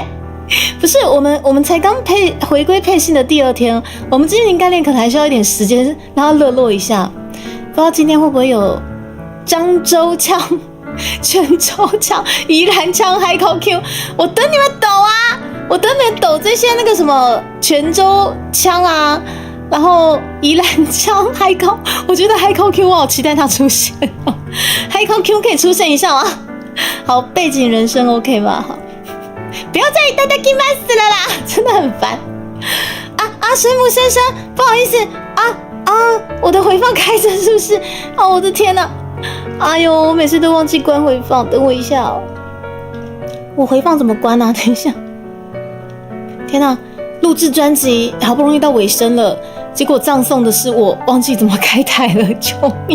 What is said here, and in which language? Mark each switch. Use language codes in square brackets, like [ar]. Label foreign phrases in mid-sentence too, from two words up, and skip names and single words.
[zh] 不是我们才刚回归配信的第2天，我们机密概念可能还需要一点时间让它热络一下，不知道今天会不会有漳州腔、泉州腔、宜兰腔、海口 Q， 我等你们抖啊！我等你们抖这些那个什么泉州腔啊，然后宜兰腔、海口，我觉得海口 Q 我好期待它出现哦，海口 Q 可以出现一下吗？好，背景人声 OK 吧？好，不要再いただきます了啦，真的很烦水母先生，不好意思我的回放开着是不是？我的天哪！哎呦，我每次都忘记关回放，等我一下哦。我回放怎么关啊？等一下。天哪，录制专辑好不容易到尾声了，结果葬送的是我忘记怎么开台了，救命！